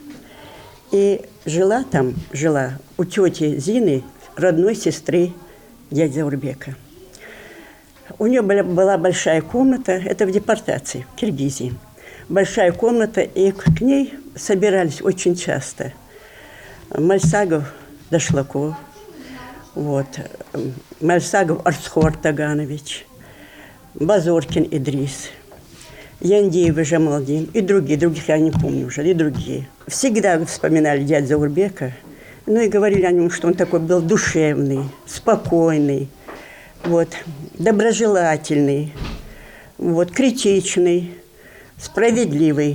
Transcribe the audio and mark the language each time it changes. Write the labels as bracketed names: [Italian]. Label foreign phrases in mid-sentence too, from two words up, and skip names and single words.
[Russian] И жила у тети Зины, родной сестры дяди Заурбека. У нее была большая комната, это в депортации, в Киргизии. Большая комната, и к ней собирались очень часто Мальсагов, Дашлаков, Мальсагов Арсхор Таганович, Базоркин Идрис, Яндеев Жамалдин и других я не помню уже, и другие. Всегда вспоминали дядю Заурбека, ну и говорили о нем, что он такой был душевный, спокойный, доброжелательный, критичный, справедливый.